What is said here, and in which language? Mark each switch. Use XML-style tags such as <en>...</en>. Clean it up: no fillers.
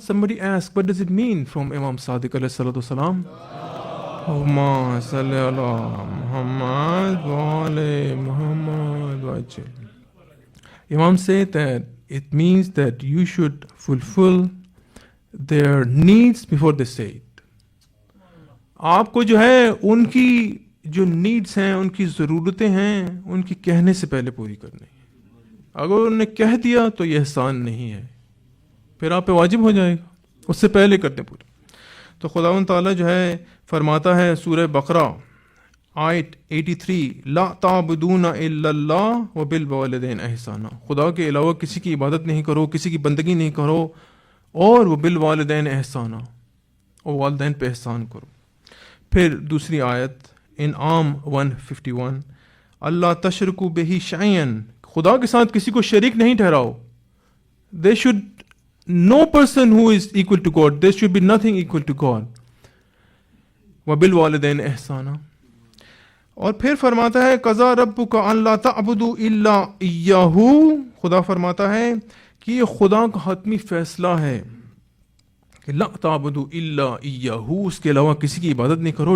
<en>Somebody asked, what does it mean from Imam Sadiq alayhi salatu wasalam?</en> <ar>Allahumma salli ala Muhammad wa ali Muhammad wa ajil.</ar> <en>Imam said that it means that you should fulfill their needs before they say it.</en> <ur>آپ کو جو ہے ان کی جو needs ہیں، ان کی ضرورتیں ہیں، ان کی کہنے سے پہلے پوری کرنی ہے. اگر انہوں نے کہہ دیا تو یہ احسان نہیں ہے، پھر آپ پہ واجب ہو جائے گا، اس سے پہلے کرتے پورے. تو خداوند تعالیٰ جو ہے فرماتا ہے سورہ بقرہ آیت 83،</ur> <ar>لا تعبدون الا اللہ وبالوالدین احسانا.</ar> <ur>خدا کے علاوہ کسی کی عبادت نہیں کرو، کسی کی بندگی نہیں کرو، اور</ur> <ar>وبالوالدین احسانا،</ar> <ur>اور والدین پہ احسان کرو. پھر دوسری آیت انعام 151،</ur> <ar>اللہ تشرکو بہ شیئن،</ar> <ur>خدا کے ساتھ کسی کو شریک نہیں ٹھہراؤ.</ur> <en>There should no person who is equal to God, there should be nothing equal to God.</en> <ar>وبالوالدین احسانا.</ar> <ur>اور پھر فرماتا ہے</ur> <ar>قضا ربک الا تعبدوا الا ایاہ،</ar> <ur>خدا فرماتا ہے کہ یہ خدا کا حتمی فیصلہ ہے کہ</ur> <ar>لا تعبدوا الا ایاہ،</ar> <ur>اس کے علاوہ کسی کی عبادت نہیں کرو.</ur>